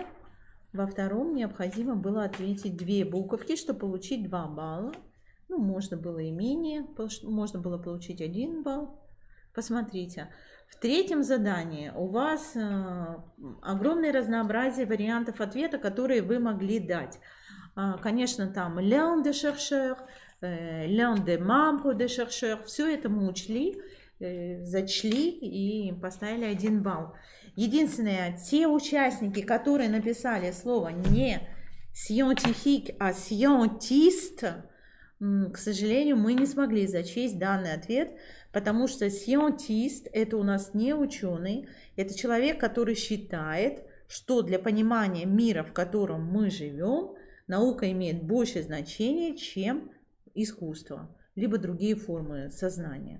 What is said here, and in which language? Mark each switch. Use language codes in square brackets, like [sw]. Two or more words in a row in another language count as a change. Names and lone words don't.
[ru] Во втором необходимо было ответить 2 буковки, чтобы получить 2 балла. Ну, можно было и менее, можно было получить 1 балл. Посмотрите. В третьем задании у вас огромное разнообразие вариантов ответа, которые вы могли дать. Конечно, там [fr] l'un des chercheurs, l'un des membres des chercheurs. [ru] Все это мы учли, зачли и поставили 1 балл. Единственное, те участники, которые написали слово не scientifique, а scientiste, к сожалению, мы не смогли зачесть данный ответ, потому что scientist это у нас не ученый, это человек, который считает, что для понимания мира, в котором мы живем, наука имеет большее значение, чем искусство, либо другие формы сознания.